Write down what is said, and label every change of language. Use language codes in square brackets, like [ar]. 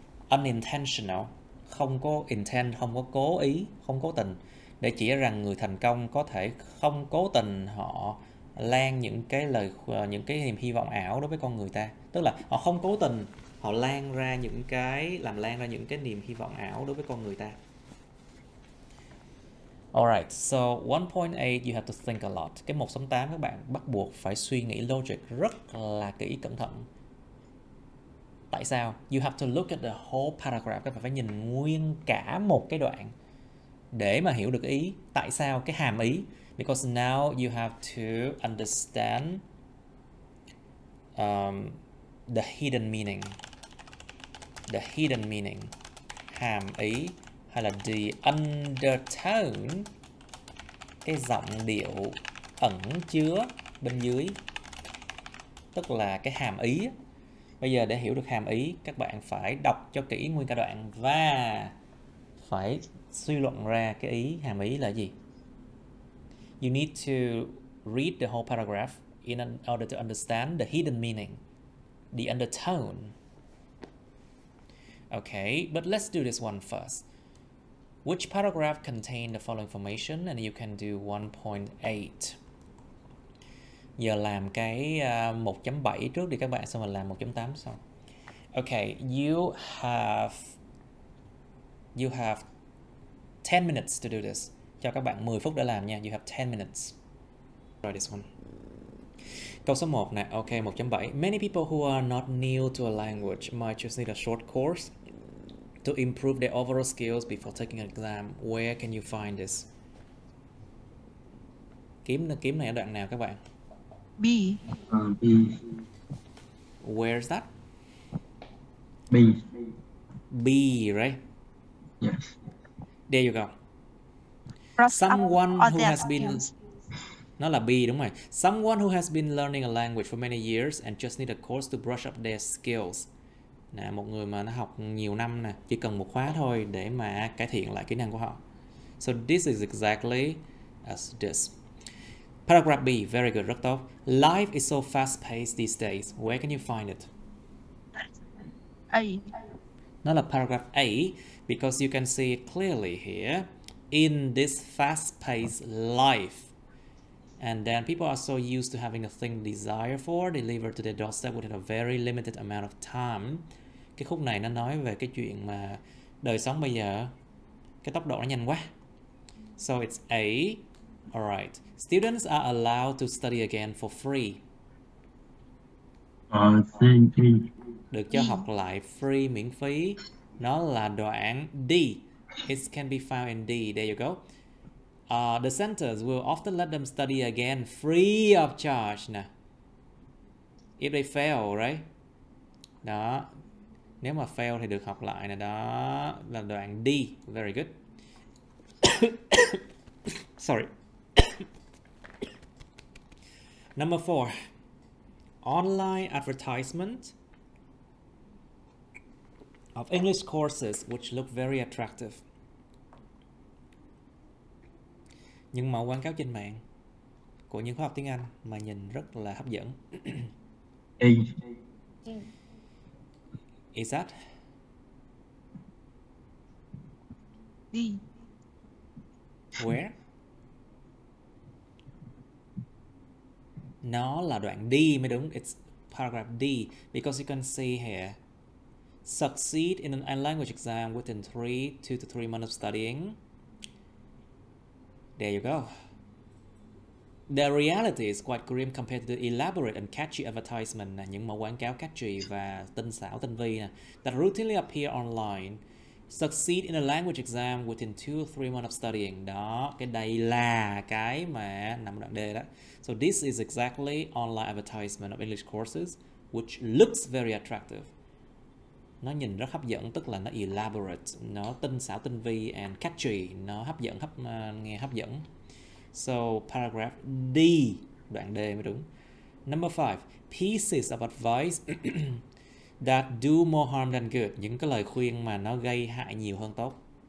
[vi] Unintentional, không có intent, không có cố ý, không cố tình. Để chỉ rằng người thành công có thể không cố tình họ lan những cái niềm hy vọng ảo đối với con người ta. Tức là họ không cố tình họ làm lan ra những cái niềm hy vọng ảo đối với con người ta. [en] Alright, so 1.8 you have to think a lot. [vi] Cái 1.8 các bạn bắt buộc phải suy nghĩ logic rất là kỹ, cẩn thận. Tại sao? [en] You have to look at the whole paragraph. [vi] Các bạn phải nhìn nguyên cả một cái đoạn để mà hiểu được ý. Tại sao? Cái hàm ý. [en] Because now you have to understand the hidden meaning. The hidden meaning. [vi] Hàm ý hay là the undertone, cái giọng điệu ẩn chứa bên dưới, tức là cái hàm ý. Bây giờ để hiểu được hàm ý, các bạn phải đọc cho kỹ nguyên cả đoạn và phải suy luận ra cái ý, hàm ý là gì. [en] You need to read the whole paragraph in order to understand the hidden meaning, the undertone. Okay, but let's do this one first. Which paragraph contain the following information? And you can do 1.8. [vi] Giờ làm cái 1.7 trước đi các bạn, xong rồi làm 1.8 sau. [en] Okay, you have You have 10 minutes to do this. [vi] Cho các bạn 10 phút để làm nha. [en] You have 10 minutes. Try this one. [vi] Câu số 1 nè. [en] Ok, 1.7. Many people who are not new to a language might just need a short course to improve their overall skills before taking an exam. Where can you find this? [vi] Kiếm này ở đoạn nào các bạn? [en] B. B. Where's that? B. B, right? Yes. There you go. Someone who has been... [vi] Nó là B đúng rồi. [en] Someone who has been learning a language for many years and just need a course to brush up their skills. [vi] Nè, một người mà nó học nhiều năm nè, chỉ cần một khóa thôi để mà cải thiện lại kỹ năng của họ. [en] So this is exactly as this. Paragraph B, very good, [vi] rất tốt. [en] Life is so fast-paced these days. Where can you find it? A. [vi] Nó là [en] paragraph A because you can see it clearly here. In this fast-paced life. And then people are so used to having a thing desire for delivered to their doorstep within a very limited amount of time. [vi] Cái khúc này nó nói về cái chuyện mà đời sống bây giờ cái tốc độ nó nhanh quá. [en] So it's A. Alright. Students are allowed to study again for free. C. [vi] Được cho học lại free, miễn phí. Nó là đoạn D. [en] It can be found in D. There you go. The centers will often let them study again free of charge nè. If they fail, right? Đó. [vi] Nếu mà fail thì được học lại nè. Đó là đoạn D. [en] Very good. Sorry. Number 4. Online advertisement of English courses which look very attractive. [vi] Những mẫu quảng cáo trên mạng của những khóa học tiếng Anh mà nhìn rất là hấp dẫn. [en] A. Is that? D. Where? [vi] Nó là đoạn D mới đúng. [en] It's paragraph D because you can see here. Succeed in an language exam within 2 to 3 months of studying. There you go. The reality is quite grim compared to the elaborate and catchy advertisement, [vi] những mẫu quảng cáo catchy và tinh xảo tinh vi [en] that routinely appear online. Succeed in a language exam within 2 or 3 months of studying. [vi] Đó, cái đây là cái mà nằm đoạn D đó. [en] So this is exactly online advertisement of English courses which looks very attractive. [vi] Nó nhìn rất hấp dẫn, tức là nó elaborate, nó tinh xảo tinh vi [en] and catchy, [vi] nó hấp dẫn, nghe hấp dẫn. [en] So paragraph D, [vi] đoạn D mới đúng. [en] Number 5, pieces of advice that do more harm than good. [vi] Những cái lời khuyên mà nó gây hại nhiều hơn tốt.